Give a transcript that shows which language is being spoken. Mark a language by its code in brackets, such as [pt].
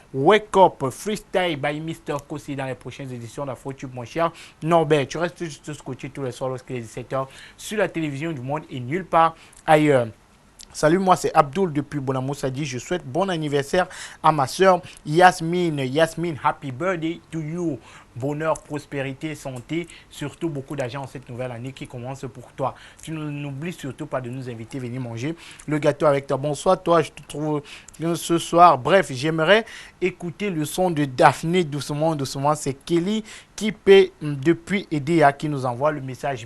[en] Wake up, freestyle by Mr. Kosi [fr] dans les prochaines éditions d'Afro-Tube, mon cher Norbert. Tu restes juste scotché tous les soirs lorsqu'il est 17h sur la télévision du monde et nulle part ailleurs. Salut, moi c'est Abdul depuis Bonamoussa dit je souhaite bon anniversaire à ma soeur Yasmine. [en] Yasmine, happy birthday to you. [fr] Bonheur, prospérité, santé, surtout beaucoup d'argent en cette nouvelle année qui commence pour toi. Tu n'oublies surtout pas de nous inviter à venir manger le gâteau avec toi. Bonsoir, toi, je te trouve ce soir. Bref, j'aimerais écouter le son de Daphné doucement, doucement. C'est Kelly qui paie depuis EDA qui nous envoie le message.